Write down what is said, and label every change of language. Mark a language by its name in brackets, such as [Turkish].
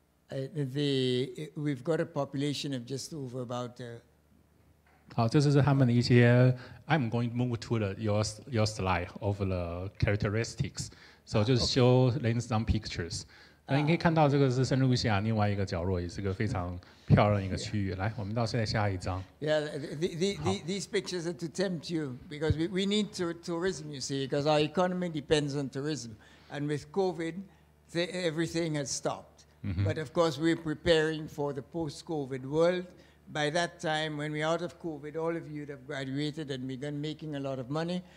[English] We've got a population of just over about. [Chinese] 好，这就是他们的一些。 [English] I'm going to move to your slide of the characteristics. So [Chinese] 就是 [English] show some pictures. [Chinese] 那你可以看到这个是圣露西亚另外一个角落，也是个非常漂亮的一个区域。来，我们到现在下一张。 [English] Yeah, these pictures are to tempt you because we need tourism, you see, because our economy depends on tourism, and with COVID, everything has stopped. But of course, we're preparing for the post-COVID world. By that time, when we're out of COVID, all of you would have graduated and begun making a lot of money.